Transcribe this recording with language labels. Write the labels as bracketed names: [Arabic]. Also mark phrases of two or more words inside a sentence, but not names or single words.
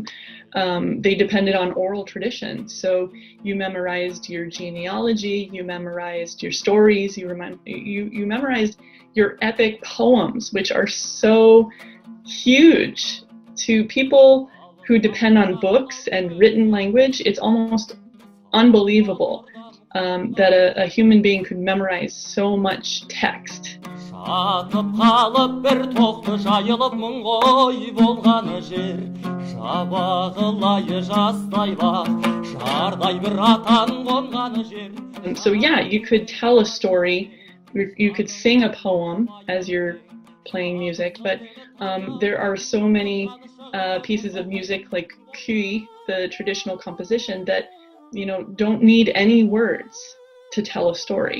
[English] They depended on oral tradition. So you memorized your genealogy, you memorized your stories, you memorized your epic poems, which are so huge. To people who depend on books and written language, it's almost unbelievable that a human being could memorize so much text. [Kazakh] Жатып қалып бір тоқты жайылып мың қой болғаны жер, жабағылай жастайлап жардай бір атан қонғаны жер. [English] So yeah, you could tell a story, you could sing a poem as you're playing music, but there are so many pieces of music like Kobyz, the traditional composition, that don't need any words to tell a story.